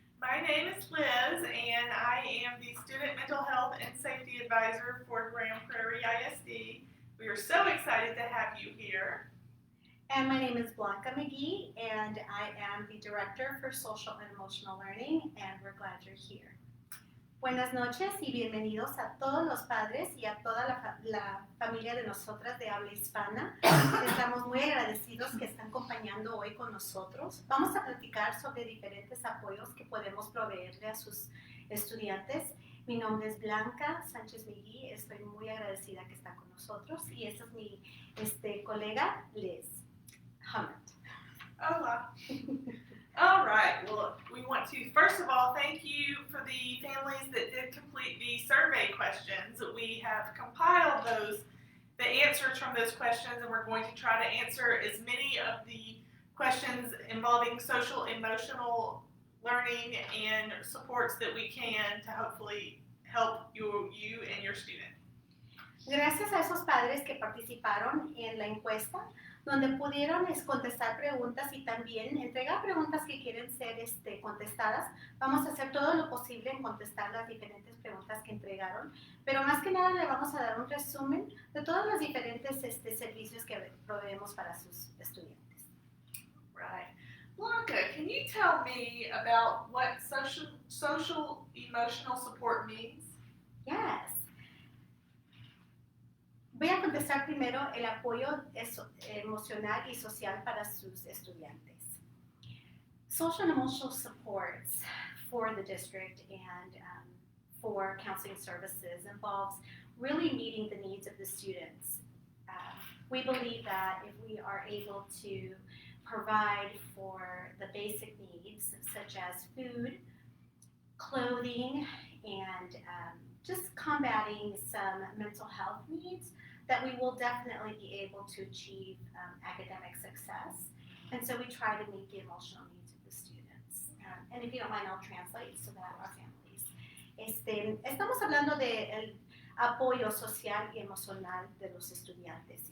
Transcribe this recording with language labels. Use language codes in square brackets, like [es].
[en] My name is Liz, and I am the Student Mental Health and Safety Advisor for Grand Prairie ISD. We are so excited to have you here. And my name is Blanca McGee, and I am the Director for Social and Emotional Learning, and we're glad you're here. [es] Buenas noches y bienvenidos a todos los padres y a toda la familia de nosotras de habla hispana. Estamos muy agradecidos que están acompañando hoy con nosotros. Vamos a platicar sobre diferentes apoyos que podemos proveerle a sus estudiantes. Mi nombre es Blanca Sánchez Miguí, estoy muy agradecida que está con nosotros y esta es mi colega Liz Hummert. Hola. [en] All right, well, we want to, first of all, thank you for the families that did complete the survey questions. We have compiled the answers from those questions, and we're going to try to answer as many of the questions involving social emotional learning and supports that we can to hopefully help you and your student. [es] Gracias a esos padres que participaron en la encuesta, donde pudieron contestar preguntas y también entregar preguntas que quieren ser contestadas, vamos a hacer todo lo posible en contestar las diferentes preguntas que entregaron, pero más que nada le vamos a dar un resumen de todos los diferentes servicios que proveemos para sus estudiantes. [en] Right. Blanca, can you tell me about what social emotional support means? Yes. [es] Voy a contestar primero el apoyo emocional y social para sus estudiantes. [en] Social and emotional supports for the district and for counseling services involves really meeting the needs of the students. We believe that if we are able to provide for the basic needs such as food, clothing, and just combating some mental health needs, that we will definitely be able to achieve academic success. And so we try to meet the emotional needs of the students. And if you don't mind, I'll translate so that our families. [es] Estamos hablando del apoyo social y emocional de los estudiantes.